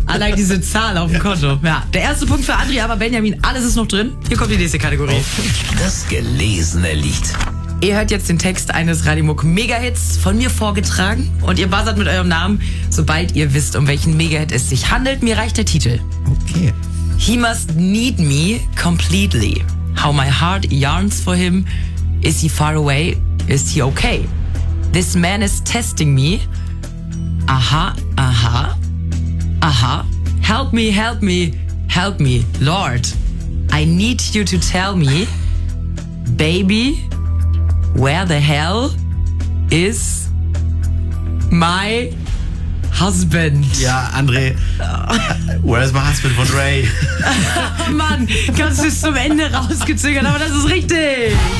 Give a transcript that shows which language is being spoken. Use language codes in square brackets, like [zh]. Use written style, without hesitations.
[de] Allein diese Zahl auf dem Konto. Ja, der erste Punkt für André, aber Benjamin, alles ist noch drin. Hier kommt die nächste Kategorie. Das gelesene Lied. Ihr hört jetzt den Text eines Radio-Muck-Mega-Hits von mir vorgetragen und ihr buzzert mit eurem Namen, sobald ihr wisst, um welchen Mega-Hit es sich handelt. Mir reicht der Titel. Okay. [en] He must need me completely. How my heart yearns for him. Is he far away? Is he okay? This man is testing me. Aha, aha, aha. Help me, help me, help me. Lord, I need you to tell me, baby, where the hell is my husband? [de] Ja, André. [en] Where's my husband von Ray? [de] Mann, kannst du es zum Ende rausgezögert, aber das ist richtig.